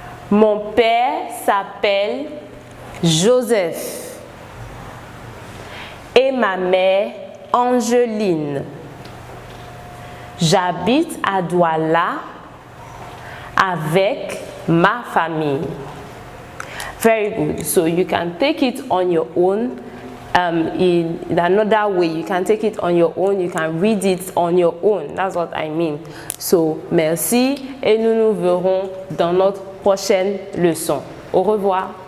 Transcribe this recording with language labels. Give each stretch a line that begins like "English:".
French: Mon père s'appelle Joseph et ma mère Angeline. J'habite à Douala avec ma famille.
English: Very good. So you can take it on your own. In another way, you can take it on your own, you can read it on your own. That's what I mean.
French: So, merci et nous nous verrons dans notre prochaine leçon. Au revoir.